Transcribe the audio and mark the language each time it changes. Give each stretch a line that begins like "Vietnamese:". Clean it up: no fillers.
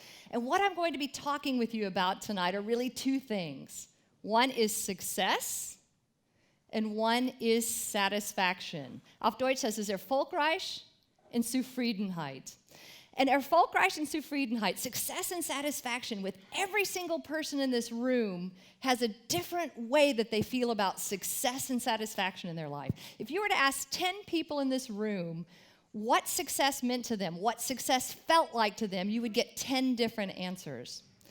English: And what I'm going to be talking with you about tonight are really 2 things. One is success, and one is satisfaction.
German: Auf Deutsch heißt es Erfolgreich und Zufriedenheit.
English: And Erfolgreich and Zufriedenheit, success and satisfaction, with every single person in this room has a different way that they feel about success and satisfaction in their life. If you were to ask 10 people in this room what success meant to them, what success felt like to them, you would get 10 different answers.